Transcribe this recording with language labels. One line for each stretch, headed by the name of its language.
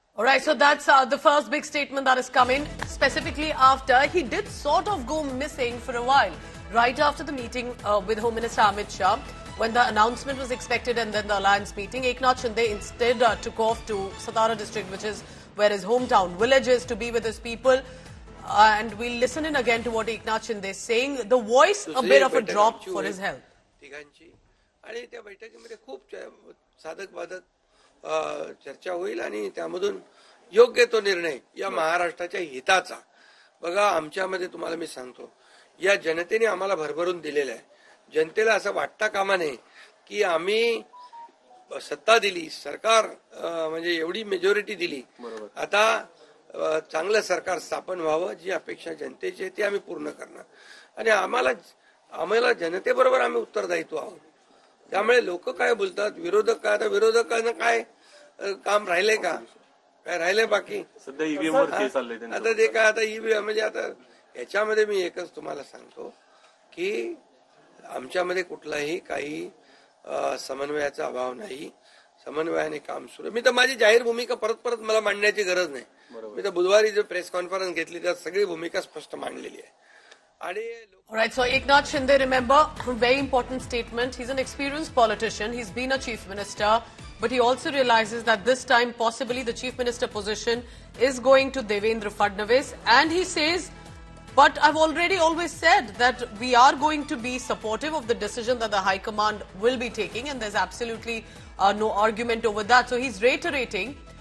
English: All right, so that's the first big statement that is coming, specifically after he did sort of go missing for a while, right after the meeting with Home Minister Amit Shah, when the announcement was expected and then the alliance meeting. Eknath Shinde instead took off to Satara district, which is where his hometown village is, to be with his people. And we'll listen in again to what Eknath Shinde is saying. The voice a bit of a drop for his health.
Marathi: तिघांची आणि त्या बैठकीमध्ये खूप साधक बाधक चर्चा होईल आणि त्यामधून योग्य तो निर्णय या महाराष्ट्राच्या हिताचा। बघा, आमच्यामध्ये तुम्हाला मी सांगतो, या जनतेने आम्हाला भरभरून दिलेलं आहे। जनतेला असं वाटता कामा नये की आम्ही सत्ता दिली, सरकार म्हणजे एवढी मेजॉरिटी दिली, आता चांगलं सरकार स्थापन व्हावं, जी अपेक्षा जनतेची आहे ती आम्ही पूर्ण करणार आणि आम्हाला जनतेबरोबर आम्ही उत्तरदायित्व आहोत। त्यामुळे लोक काय बोलतात, विरोधक काय, आता विरोधकांना काय काम राहिले का? काय राहिले बाकी? सध्या ईव्हीएम वर केस चाललंय आता ते काय, आता ईव्हीएम म्हणजे आता याच्यामध्ये मी एकच तुम्हाला सांगतो की आमच्यामध्ये कुठलाही काही समन्वयाचा अभाव नाही, समन्वयाने काम सुरू। मी तर माझी जाहीर भूमिका परत मला मांडण्याची गरज नाही। मी तर बुधवारी जो प्रेस कॉन्फरन्स घेतली त्यात सगळी भूमिका स्पष्ट मांडलेली आहे।
English: All right, so Eknath Shinde, remember, very important statement. He's an experienced politician. He's been a chief minister, but he also realizes that this time possibly the chief minister position is going to Devendra Fadnavis. And he says, but I've already always said that we are going to be supportive of the decision that the High Command will be taking, and there's absolutely no argument over that. So he's reiterating,